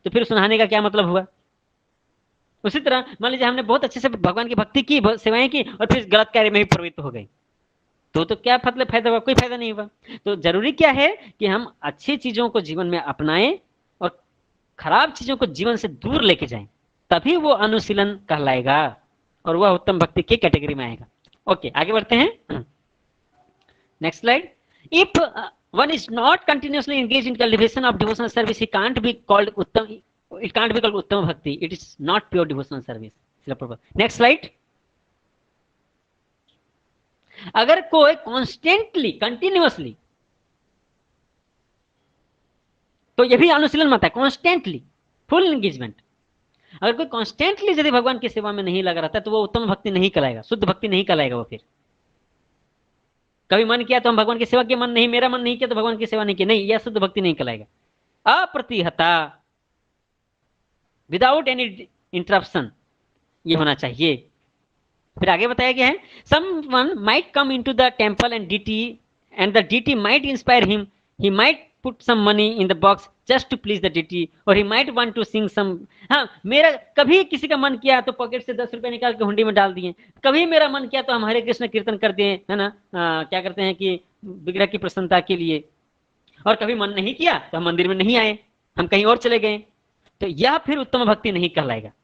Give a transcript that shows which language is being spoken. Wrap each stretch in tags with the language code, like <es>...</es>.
<hi>तो फिर उस नहाने का क्या मतलब हुआ? उसी तरह मान लीजिए हमने बहुत अच्छे से भगवान की भक्ति की, सेवाएं की, और फिर गलत कार्य में ही प्रवृत्त हो गई, तो क्या मतलब फायदा हुआ? कोई फायदा नहीं हुआ। तो जरूरी क्या है कि हम अच्छी चीजों को जीवन में अपनाएं और खराब चीजों को जीवन से दूर लेके जाएं, तभी वो अनुशीलन कहलाएगा और वह उत्तम भक्ति की कैटेगरी में आएगा। ओके, आगे बढ़ते हैं, next slide.</hi> <en>If one is not continuously engaged in cultivation of devotional service, he can't be called uttam, it can't be called uttam bhakti, it is not pure devotional service. Next slide.</en> <hi>अगर कोई constantly, continuously, तो ये भी अनुशीलन मत है, constantly full engagement. अगर कोई constantly यदि भगवान की सेवा में नहीं लगा रहता, तो वो उत्तम भक्ति नहीं कहलाएगा, शुद्ध भक्ति नहीं कहलाएगा। वो फिर कभी मन किया तो हम भगवान की सेवा किया, मन नहीं, मेरा मन नहीं किया तो भगवान की सेवा नहीं की, नहीं, यह शुद्ध भक्ति नहीं कहलाएगा। अप्रतिहता, विदाउट एनी इंटरप्शन ये होना चाहिए। फिर आगे बताया गया है,</hi> <en>someone might come into the temple and the deity might inspire him. He might put some money in the box just to please the deity, or he might want to sing some.</en> <hi>हाँ, मेरा कभी किसी का मन किया तो pocket से 10 रुपए निकाल के हुंडी में डाल दिए, कभी मेरा मन किया तो हम हरे कृष्ण कीर्तन कर दिए, है ना, क्या करते हैं कि विग्रह की प्रसन्नता के लिए, और कभी मन नहीं किया तो हम मंदिर में नहीं आए, हम कहीं और चले गए, तो यह फिर उत्तम भक्ति नहीं कहलाएगा।</hi>